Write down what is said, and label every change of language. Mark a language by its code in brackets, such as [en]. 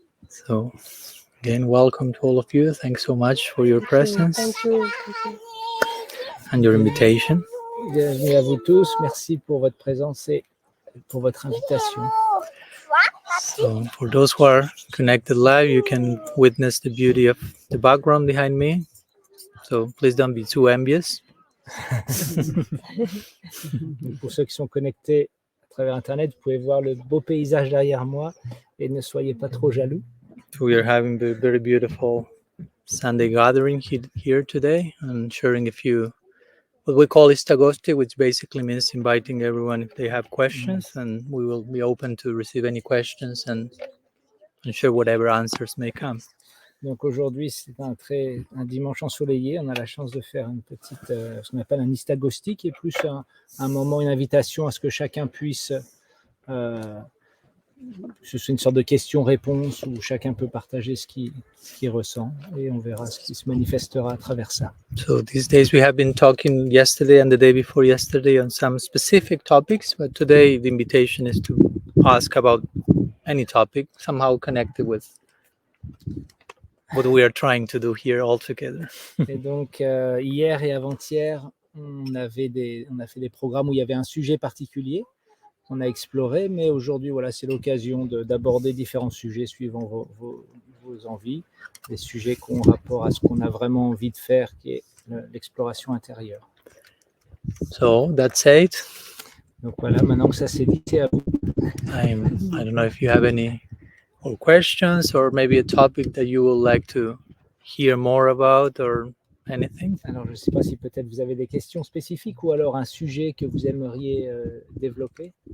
[en] So, again, welcome to all of you. Thanks so much for your presence. Thank you. And your invitation. [fr] Bienvenue à vous tous. Merci pour votre présence et pour votre invitation. [en] So, for those who are connected live, you can witness the beauty of the background behind me. So, please don't be too envious. [fr] Pour ceux qui sont connectés à travers Internet, vous pouvez voir le beau paysage derrière moi et ne soyez pas trop jaloux. [en] So we are having a very beautiful Sunday gathering here today and sharing a few, what we call istagosti, which basically means inviting everyone if they have questions, and we will be open to receive any questions and share whatever answers may come. [fr] Donc aujourd'hui, c'est un dimanche ensoleillé. On a la chance de faire une petite, ce qu'on appelle un istagosti, qui est plus un moment, une invitation à ce que chacun puisse, c'est une sorte de question-réponse où chacun peut partager ce qu'il ressent et on verra ce qui se manifestera à travers ça. [en] So these days we have been talking yesterday and the day before yesterday on some specific topics, but today the invitation is to ask about any topic somehow connected with what we are trying to do here all together. [fr] Et donc hier et avant-hier, on a fait des programmes où il y avait un sujet particulier qu'on a exploré, mais aujourd'hui, voilà, c'est l'occasion d'aborder différents sujets suivant vos envies, des sujets qui ont rapport à ce qu'on a vraiment envie de faire, qui est l'exploration intérieure. [en] So that's it. [fr] Donc voilà, maintenant que ça s'est dit, c'est à vous. [en] I don't know if you have any more questions or maybe a topic that you would like to hear more about or anything. [fr] Alors, je ne sais pas si peut-être vous avez des questions spécifiques ou alors un sujet que vous aimeriez développer.